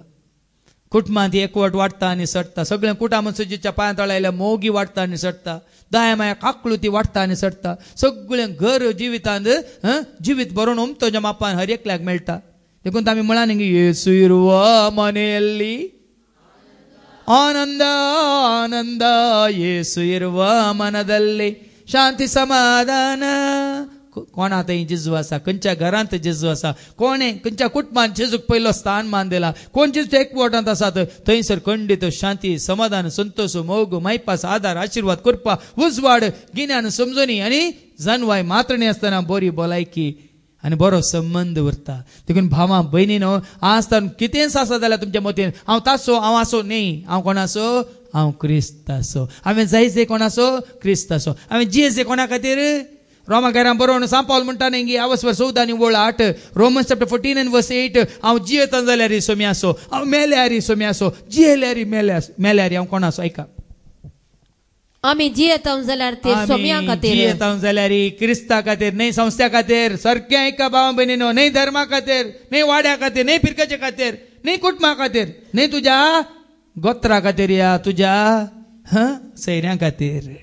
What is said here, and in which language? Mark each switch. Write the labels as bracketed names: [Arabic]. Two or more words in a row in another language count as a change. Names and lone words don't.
[Konkani] कुटुंबांत एकवट वाडटा आनी सडटा सगळें कुटाम सुजीच्या पांया तळा आयल्या मोगी वाडटा आनी सडटा दाया माया काकळुती वाडटा आनी सडटा सगळें घर जिवितांत जिवीत बरोवन उमतोच्या मापान हर एकल्याक मेळटा देखून आमी म्हळां न्ही [Kannada] ಯೇಸು ಇರುವ ಮನದಲ್ಲಿ ಆನಂದ ಆನಂದ ಯೇಸು ಇರುವ ಮನದಲ್ಲಿ ಶಾಂತಿ ಸಮಾಧಾನ. [Konkani] कोणा थंय जेजू आसा, खंयच्या घरांत जेजू आसा, कोणे खंयच्या कुटुंबांत जेजूक पयलो स्थान मान दिला, कोण जेजू एकवटांत आसात थंयसर खंडीत शांती समाधान संतोष मोग मैपास आदार आशीर्वाद कृपा उजवाड गिन्यान समजणी आनी जानवाय मात्रणी आसतना बरी भलायकी आनी बरो संबंद उरता. देखून भावां भयणीनो आसतना कितेंच आसा जाल्यार तुमच्या मतीन हांव तासो हांव आसो न्ही, हांव कोण आसो, हांव क्रिस्त आसो. हांवें जायचे कोण आसो, क्रिस्त आसो. हांवें जियेचे कोणा खातीर रोमाकारां बरोवन सांपावल म्हणटा न्ही आवस्वर 14 आनी 8 [English] Romans chapter 14 and verse 8 [Konkani] हांव जियेता जाल्यार सोमी आसो, हांव मेल्यार सोमी आसो, जियेल्यार मेल्यार हांव कोण आसो. ऐका, आमी जियेता जाल्यार ते सोम्या खातीर, जियेता जाल्यार क्रिस्ता खातीर, न्हय संस्था खातीर. सारकें ऐका भावा भयणीनो, न्हय धर्मा खातीर, न्हय वाड्या खातीर, न्हय पिरकाचे खातीर, न्हय कुटुंबा खातीर, न्हय तुज्या गोत्रा खातीर या तुज्या सैऱ्यां खातीर.